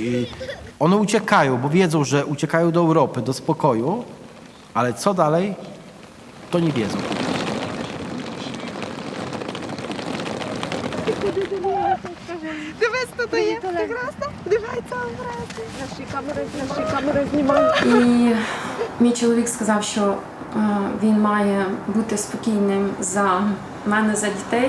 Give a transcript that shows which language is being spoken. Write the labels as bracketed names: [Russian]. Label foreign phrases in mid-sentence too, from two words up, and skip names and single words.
[Polish] I one uciekają, bo wiedzą, że uciekają do Europy, do spokoju, ale co dalej, to nie wiedzą. [Ukrainian] І мій чоловік сказав, що він має бути спокійним за мене, за дітей.